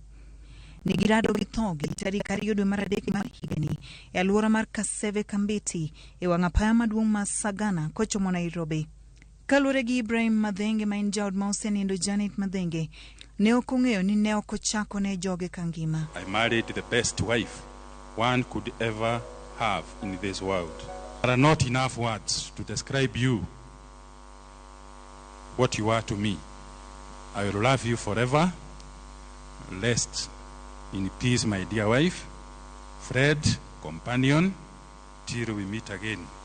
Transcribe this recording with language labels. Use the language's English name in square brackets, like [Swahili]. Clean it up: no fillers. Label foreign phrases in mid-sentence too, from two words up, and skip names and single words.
[Luo (Kenya and Tanzania)] Negirado gi thogi tarik 2 dwe mar adek mar higani e alwora mar Kaseve Kambeti e wang' apaya maduong' ma Sagana kochomo Nairobi. Kaluwore gi Ibrahim Mathenge ma en jaod ma osenindo Janet Mathenge ne ok ong'eyo ni ne ok ochako ne joge kangima. [English] I married the best wife one could ever have in this world. There are not enough words to describe you, what you are to me. I will love you forever. Rest in peace, my dear wife, Fred, companion, till we meet again.